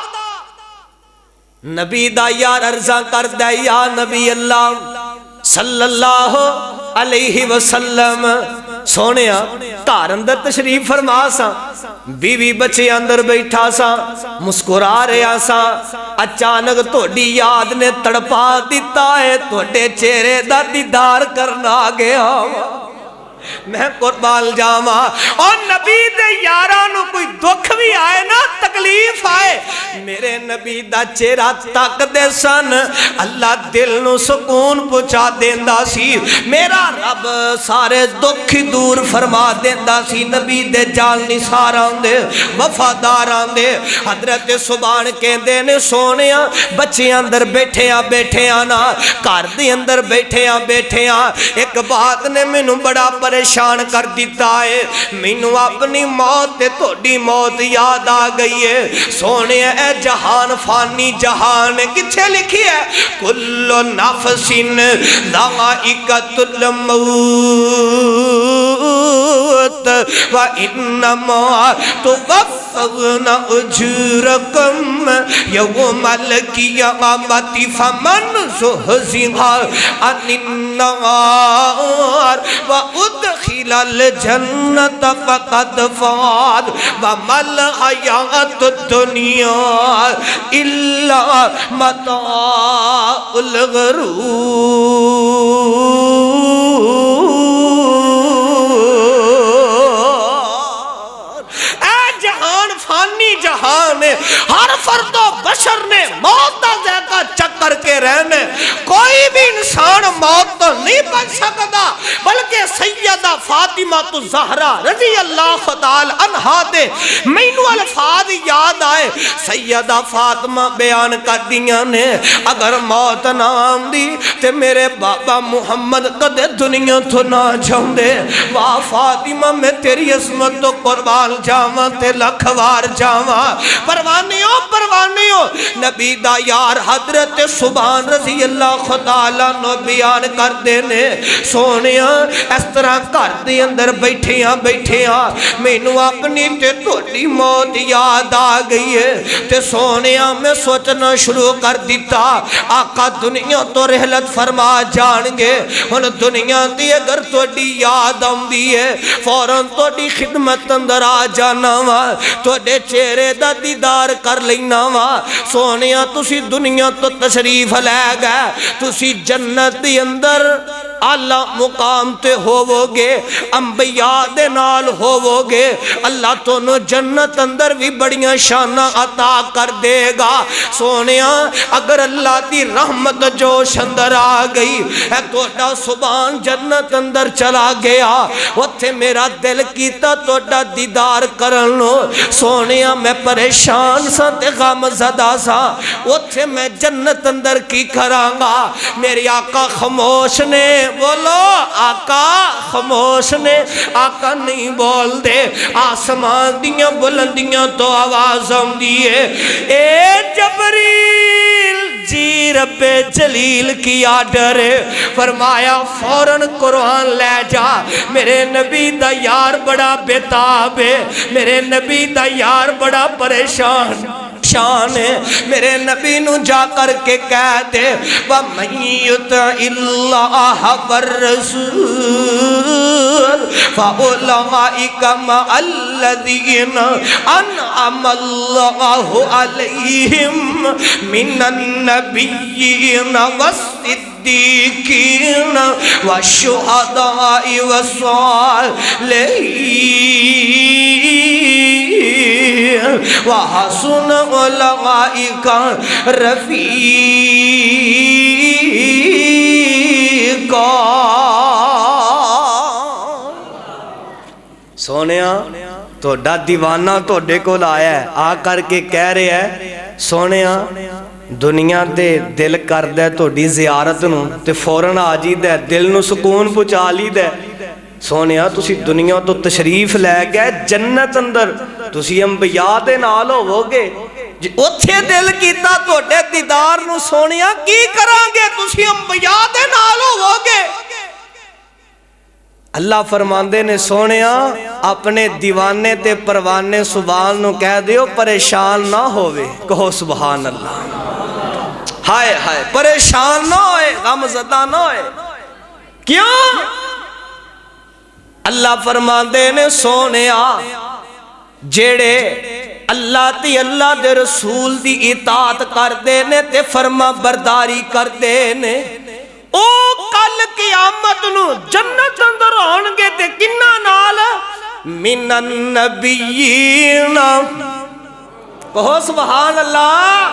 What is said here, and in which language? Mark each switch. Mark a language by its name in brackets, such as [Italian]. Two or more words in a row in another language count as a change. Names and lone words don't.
[Punjabi] نبی دا یار عرضہ کر دے [Arabic] یا نبی اللہ صلی اللہ علیہ وسلم [Punjabi] سونیا گھر اندر تشریف فرما سا بیوی بچے اندر بیٹھا سا مسکرا رہا سا اچانک تھوڑی یاد نے تڑپا دیتا ہے تھوڑے چہرے دا دیدار کرنا گیا میں قربان جاواں اور نبی دے یاراں نو کوئی دکھ بھی آئے نا تکلیف آئے میرے نبی دا چہرہ تک دے سن اللہ دل نو سکون پہنچا دیندا سی میرا رب سارے دکھ دور فرما دیندا سی نبی دے جال نثاراں دے وفاداراں دے حضرت سبحان کہندے نے سونیاں بچے اندر بیٹھے نا گھر دے اندر بیٹھے ایک بات نے مینوں بڑا پریشان کر دیتا ہے مینوں اپنی موت تے تہاڈی موت یاد آ گئی ہے سونے اے جہان فانی جہان کتھے لکھی ہے [Arabic] کل نفس ذائقۃ الموت وانما توفون اجورکم یوم القیامۃ فمن زحزح عن النار وادخل الجنۃ فقد فاز وما الحیاۃ الدنیا الا متاع الغرور جہان [Punjabi] ہر فرد و بشر نے موت دا ذائقہ چکر کے رہنے کوئی بھی انسان موت تو نہیں بچ سکتا بلکہ سیدہ فاطمہ الزہرا [Arabic] رضی اللہ تعالی عنہا [Punjabi] دے مینوں الفاظ یاد آئے سیدہ فاطمہ بیان کر دیاں نے اگر موت نہ آندی تے میرے بابا محمد کدے دنیا تو نہ جاندے واہ فاطمہ میں تیری عظمت تو قربان جاواں تے لکھ وار جاواں پروانیوں نبی دا یار حضرت سبحان [Arabic] رضی اللہ تعالیٰ [Punjabi] نو بیان کر دینے سونیاں اس طرح کر دے اندر بیٹھیاں مینوں اپنی تے تہاڈی موت یاد آ گئی ہے تے سونیاں میں سوچنا شروع کر دیتا آقا دنیا تو رحلت فرما جان گے ہن دنیا دی اگر تہاڈی یاد آندی ہے فوراً تہاڈی خدمت اندر آ جانا وا تہاڈے چہرے دا دیدار کر لینا وا سونیاں تسی دنیا تو تشریف لے گئے تسی جنت دی اندر اعلی مقام تے ہوو گے انبیاء دے نال ہوو گے اللہ تونوں جنت اندر بھی بڑیاں شاناں عطا کر دے گا سونیاں اگر اللہ دی رحمت جوش اندر آ گئی اے تہاڈا سبحان جنت اندر چلا گیا اوتھے میرا دل کیتا تہاڈا دیدار کرن نو سونیاں میں پریشان سا تے غم زدہ سا اوتھے میں جنت اندر کی کراں گا میری آقا خاموش نے بولو آقا خاموش نے آقا نہیں بول دے آسمان دیاں بلندیاں تو آواز آندی ہے اے جبریل جی رب جلیل کی آڈر فرمایا فوراً قرآن لے جا میرے نبی دا یار بڑا بیتاب ہے میرے نبی دا یار بڑا پریشان شان ہے میرے نبی نو جا کر کے کہہ دے [Arabic] وَمَن يُطِعِ اللَّهَ وَالرَّسُولَ فَأُولَئِكَ مَعَ الَّذِينَ أَنْعَمَ اللَّهُ عَلَيْهِمْ مِنَ النَّبِيِّينَ وَالصِّدِّيقِينَ وَالشُّهَدَاءِ وَالصَّالِحِينَ وَحَسُنَ أُولَئِكَ رَفِيقًا [Punjabi] سونیاں تہاڈا دیوانہ تہاڈے کول آیا ہے آ کر کے کہہ رہا ہے سونیاں دنیا دے دل کردہ تہاڈی زیارت نو تے فوراً آ جیدا دل نو سکون پہنچا لیدا سونیاں تسی دنیا تو تشریف لے گئے جنت اندر تسی انبیاء دے نال ہوو گے اوتھے دل کیتا تہاڈے دیدار نو سونیاں کی کران گے تسی انبیاء دے نال ہوو گے اللہ فرماندے نے سونیاں اپنے دیوانے تے پروانے سبحان نو کہہ دیو پریشان نہ ہوئے کہو [Arabic] سبحان اللہ [Punjabi] ہائے ہائے پریشان نہ ہوئے غم زدہ نہ ہوئے کیوں اللہ فرماندے نے سونیاں جیڑے اللہ تی اللہ دے رسول دی اطاعت کر دینے تے فرما برداری کر دینے او کل قیامت نو جنت اندر ہونگے تے کنہ نال [Arabic] من النبیین [Punjabi] کہو [Arabic] سبحان اللہ